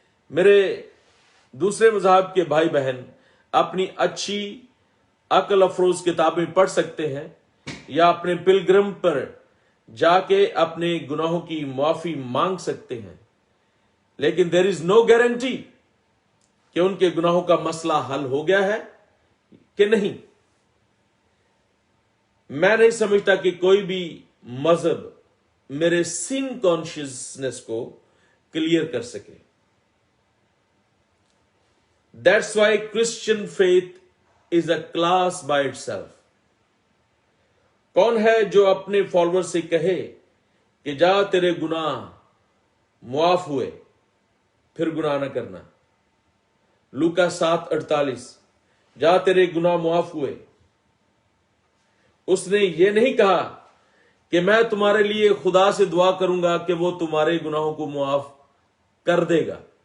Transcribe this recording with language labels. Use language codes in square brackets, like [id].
[ur] میرے دوسرے مذہب کے بھائی بہن اپنی اچھی عقل افروز کتابیں پڑھ سکتے ہیں یا اپنے پلگرم پر جا کے اپنے گناہوں کی معافی مانگ سکتے ہیں، لیکن [en] there is no guarantee [ur] کہ ان کے گناہوں کا مسئلہ حل ہو گیا ہے کہ نہیں. میں نہیں سمجھتا کہ کوئی بھی مذہب میرے سن کانشیسنس کو کلیئر کر سکے. [en] That's why Christian faith is a class by itself. [ur] کون ہے جو اپنے فالوور سے کہے کہ جا تیرے گناہ معاف ہوئے، پھر گناہ نہ کرنا. لوکا 7:48، جا تیرے گناہ معاف ہوئے. اس نے یہ نہیں کہا کہ میں تمہارے لیے خدا سے دعا کروں گا کہ وہ تمہارے گناہوں کو معاف کر دے گا.